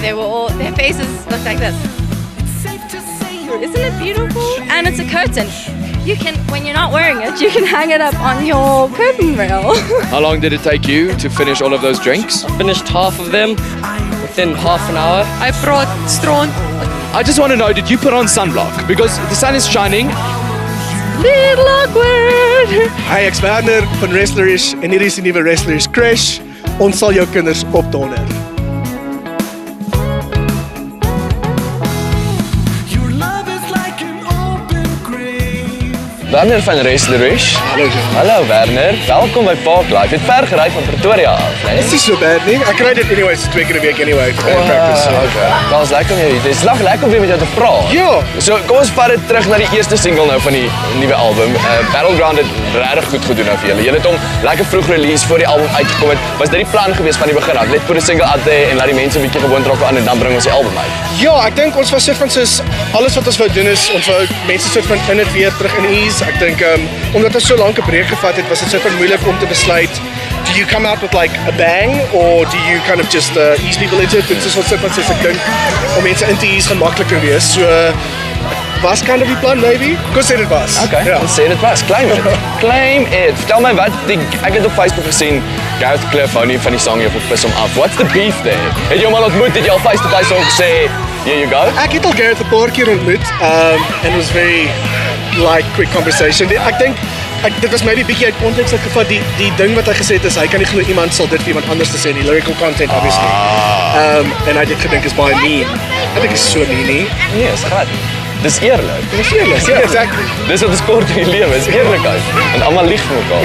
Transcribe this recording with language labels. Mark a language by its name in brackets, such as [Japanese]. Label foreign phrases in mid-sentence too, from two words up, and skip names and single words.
[English] Their faces looked like this. Isn't it beautiful? And it's a curtain. You can, when you're not wearing it, you can hang it up on your curtain rail. how long did it take you to finish all of those drinks? Finished half of them within half an hour. [Afrikaans] Hy praat stront. [English] I just want to know, did you put on sunblock? Because the sun is shining. Little awkward. hi, [Afrikaans] ek's Werner van Wrestlerish en hier is die nuwe Wrestlerish Crash. Ons sal jou kinders opdonder. Werner van Wrestlerish. Hallo Jean. Hallo Werner, welkom by Park Life. Het ver gery van Pretoria af, né? Dit is nie so bad nie. Ek kry dit anyways 2 keer 'n week anyway vir practice. So. Okay. Dat was lekker om jou. Dit is lekker om weer met jou te praat. Ja. So kom ons vat dit terug na die eerste single nou van die nuwe album. Battleground het regtig goed gedoen nou vir julle. Julle het hom lekker vroeg release voor die album uitgekom het. Was dit die plan gewees van die begin af? [English] Let put the single out there [Afrikaans] en laat die mense 'n bietjie gewoond raak aan en dan bring ons die album uit. Ja, ek dink ons was soort van soos alles wat ons wou doen is ons wou mense soort van in dit weer terug in ease. Ek dink omdat ons so lank 'n breek gevat het, was dit soort van moeilik om te besluit. [English] Do you come out with like a bang or do you kind of just ease people into it? [Afrikaans] Dit is wat soort van soos ek dink om mense in te ease gaan makliker wees. So was [English] kind of [Afrikaans] die plan maybe? Kom sê dit was. Okay, Ja. dan sê dit was. [English] Claim it. Claim it. [Afrikaans] Vertel my wat, ek het op Facebook gesien, Gareth Cliff hou nie van die song, jy op pis hom af. [English] What's the beef there? [Afrikaans] Het jy hom al ontmoet, het jy al [English] face to face [Afrikaans] hom gesê, [English] here you go? [Afrikaans] Ek het al Gareth 'n paar keer ontmoet [English] and it was very like quick conversation. [Afrikaans] Ek dink dit was maybe 'n bietjie uit konteks uitgevat. Die ding wat hy gesê het is hy kan nie glo iemand sal dit vir iemand anders te sê nie. [English] Lyrical content obviously. [Afrikaans] En hy het gedink is baie mean. Ek dink is so mean nie. Nee, is glad. Dis eerlik. Dis eerlik. Ja, exactly. Dis wat 'n sport in die lewe is, eerlikheid. En almal lieg vir mekaar.